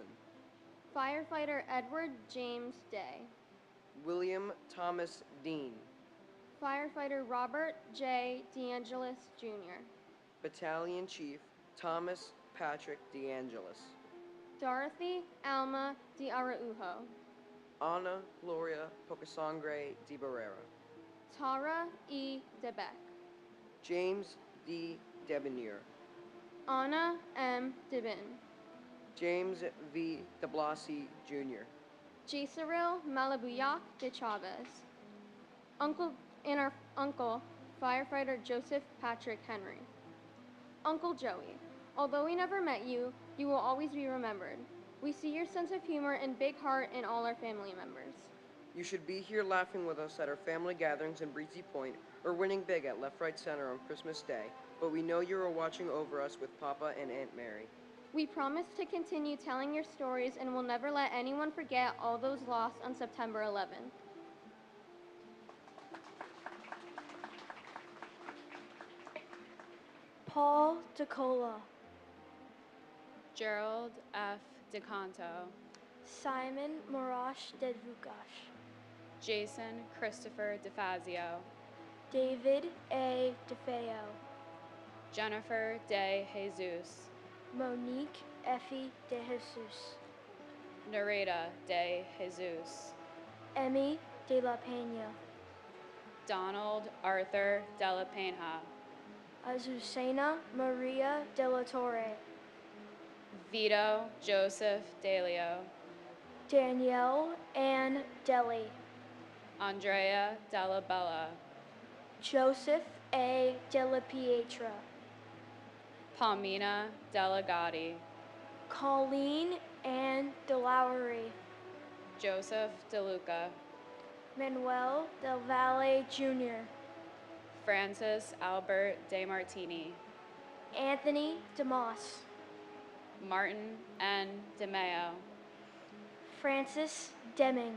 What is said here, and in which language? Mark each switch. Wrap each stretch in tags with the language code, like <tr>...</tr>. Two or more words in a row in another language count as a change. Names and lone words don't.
<en>Firefighter Edward James Day. William Thomas Dean. Firefighter Robert J. DeAngelis Jr. Battalion Chief Thomas Patrick DeAngelis. Dorothy Alma de Araujo. Ana Gloria Pocasangre de Barrera. Tara E. DeBeck. James D. Debonier. Anna M. Debin. James V. de Blasi Jr. Jasiril Malabuyak de Chavez. Our uncle, firefighter Joseph Patrick Henry. Uncle Joey, although we never met you, you will always be remembered. We see your sense of humor and big heart in all our family members. You should be here laughing with us at our family gatherings in Breezy Point or winning big at Left Right Center on Christmas Day, but we know you are watching over us with Papa and Aunt Mary. We promise to continue telling your stories and will never let anyone forget all those lost on September 11th. Paul DeCola. Gerald F. DeCanto. Simon Morash Dedvukash. Jason Christopher DeFazio. David A. DeFeo. Jennifer De Jesus. Monique Effie De Jesus. Nareda De Jesus. Emmy De La Pena. Donald Arthur De La Pena. Azucena Maria De La Torre. Vito Joseph Delio. Danielle Ann Deli. Andrea Della Bella. Joseph A. Della Pietra. Palmina Delegati. Colleen Ann DeLowry. Joseph DeLuca. Manuel Del Valle Jr. Francis Albert De Martini. Anthony DeMoss. Martin N. DeMeo. Francis Deming.</en>